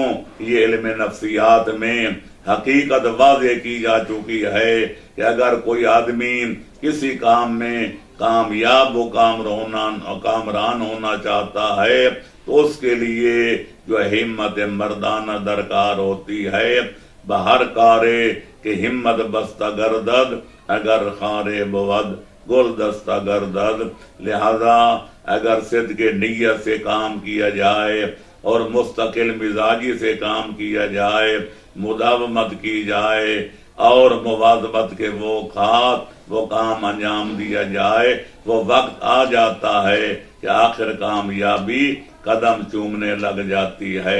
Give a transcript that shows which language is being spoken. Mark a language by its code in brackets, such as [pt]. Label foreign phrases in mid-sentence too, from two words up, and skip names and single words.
[ur] یہ علم نفسیات میں حقیقت واضح کی جا چکی ہے کہ اگر کوئی آدمی کسی کام میں کامیاب و کامران ہونا چاہتا ہے تو اس کے لیے جو ہمت مردانہ درکار ہوتی ہے، [fa] بہر کارے کہ ہمت بستہ گردد اگر خارے بود گل دستہ گردد۔ [ur] لہذا اگر صدق نیت سے کام کیا جائے اور مستقل مزاجی سے کام کیا جائے، مداومت کی جائے اور مواظبت کے وہ کام انجام دیا جائے، وہ وقت آ جاتا ہے کہ آخر کامیابی قدم چومنے لگ جاتی ہے۔